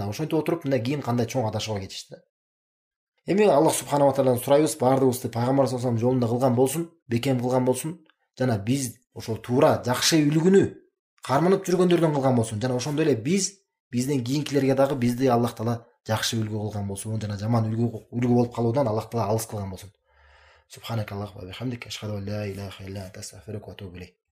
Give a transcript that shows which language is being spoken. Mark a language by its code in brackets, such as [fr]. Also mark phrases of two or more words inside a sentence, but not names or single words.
[ky] Мына ошентип отуруп, мына кийин кандай чоң адашууга кетишти да. Эми Аллах [ar] سبحانه و [ky] тааладан сурайбыз, баардыгыбызды пайгамбар [ar] صلى الله عليه وسلم [ky] жолунда кылган болсун, бекем кылган болсун, жана биз ошол туура жакшы үлгүнү карманып жүргөндөрдөн кылган болсун, жана ошондой эле бизден кийинкилерге дагы бизди Аллах таала жакшы үлгү кылган болсун, жана жаман үлгү болуп калуудан Аллах таала алыс кылган болсун. [ar] سبحانك اللهم وبحمدك أشهد أن لا إله إلا أنت أستغفرك وأتوب إليك.